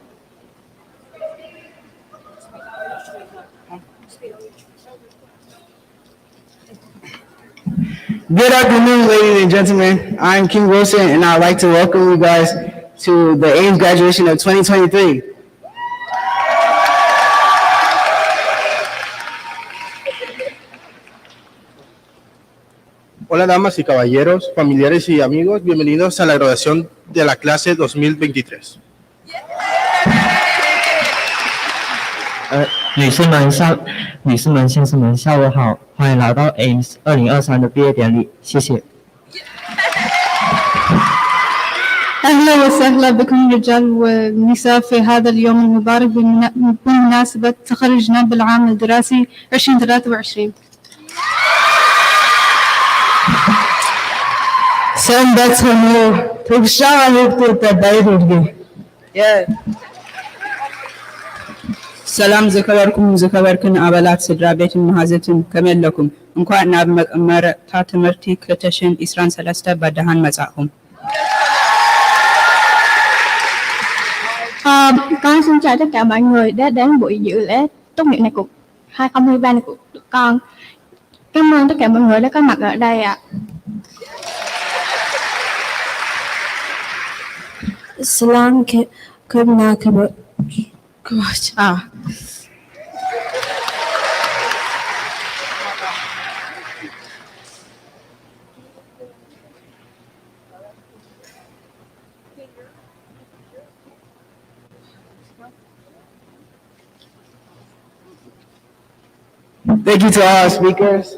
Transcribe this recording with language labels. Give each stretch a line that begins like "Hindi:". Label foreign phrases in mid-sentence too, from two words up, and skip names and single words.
English: Good afternoon, ladies and gentlemen. I'm King Wilson, and I'd like to welcome you guys to the Ames graduation of 2023.
Spanish: Hola, damas y caballeros, familiares y amigos, bienvenidos a la graduación de la clase 2023.
Chinese: 女士们、先生们，下午好，欢迎来到 Ames 2023的毕业典礼，谢谢。
Arabic: أهلا وسهلا بكم الرجال والنساء في هذا اليوم المبارك بمناسبة تخرجنا بالعام الدراسي 2023. Sen batını tuşağılıktı tabayırdı.
Tigrinya: ሰላም ዝከበርኩም ዝከበርክን ኣባላት ስድራ ቤትን መሃዘትን ከመይ ኣለኩም እንኳን ናብ መረቕታ ትምህርቲ 2023 በደሃን መጻእኹም
Vietnamese: Con xin chào tất cả mọi người đã đến buổi dự lễ tốt nghiệp này của 2023 này của tụi con. Cảm ơn tất cả mọi người đã có mặt ở đây ạ. Salam Kubna
English: Thank you to all our speakers.